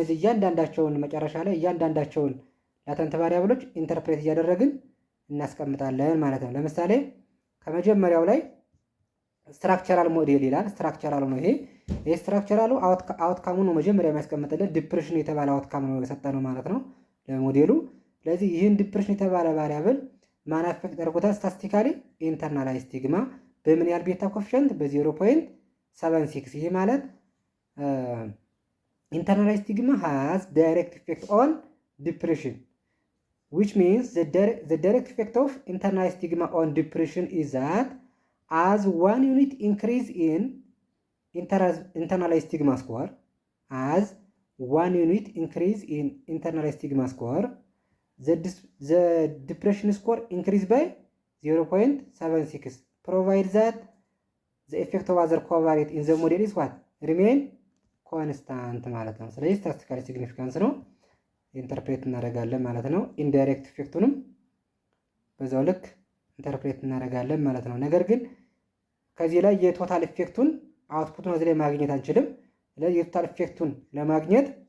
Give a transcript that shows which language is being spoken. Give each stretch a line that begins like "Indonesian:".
Amharic: እነዚህ እያንዳንዳቸውን መጨረሻ ላይ እያንዳንዳቸውን ላተንት ቫሪያብሎች ኢንተርፕሬት እያደረግን እናስቀምጣለን ማለት ነው። ለምሳሌ ከመጀመሪያው ላይ ስትራክቸራል ሞዴል ይላል። ስትራክቸራል ነው ይሄ ስትራክቸራሉ አውትካሙ ነው መጀመሪያ የሚያስቀምጥልን። ዲፕሬሽን የተባለ አውትካም ነው የሰጠነው ማለት ነው ለሞዴሉ። ስለዚህ ይህን ዲፕሬሽን የተባለ ቫሪያብል ማን አፌክት አድርጎታል? ስታቲስቲካሊ ኢንተርናላይዝ ስቲግማ በምን ያህል ቤታ ኮፊሸንት? በ0.76። ይሄ ማለት
English: internal stigma has direct effect on depression, which means the direct effect of internal stigma on depression is that as 1 unit increase in internal stigma score, as 1 unit increase in internal stigma score, the depression score increase by 0.76, provides that the effect of other covariate in the model is what?
Amharic: Remain ኮንስታንት ማለት ነው። ስለዚህ ስታቲስቲካሊ ሲግኒፊካንስ ነው ኢንተርፕሬት እናደርጋለን ማለት ነው። ኢንዳይሬክት ኢፌክቱንም በዛው ልክ ኢንተርፕሬት እናደርጋለን ማለት ነው። ነገር ግን ከዚህ ላይ የቶታል ኢፌክቱን አውትፑቱን እዚህ ላይ ማግኘት አንችልም። ስለዚህ የቶታል ኢፌክቱን ለማግኘት